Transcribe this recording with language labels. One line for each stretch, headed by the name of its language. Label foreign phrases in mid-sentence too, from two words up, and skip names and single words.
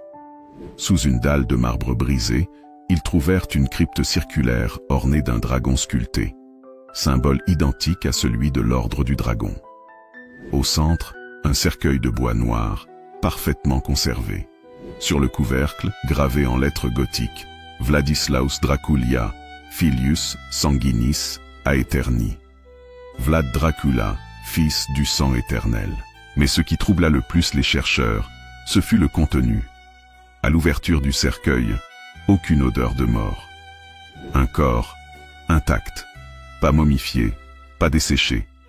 French: Sous une dalle de marbre brisé, ils trouvèrent une crypte circulaire ornée d'un dragon sculpté, symbole identique à celui de l'ordre du dragon. Au centre, un cercueil de bois noir, parfaitement conservé. Sur le couvercle, gravé en lettres gothiques, Vladislaus Draculia,
Latin: filius sanguinis aeterni.
French: Vlad Dracula, fils du sang éternel. Mais ce qui troubla le plus les chercheurs, ce fut le contenu. À l'ouverture du cercueil, aucune odeur de mort. Un corps intact, pas momifié, pas desséché.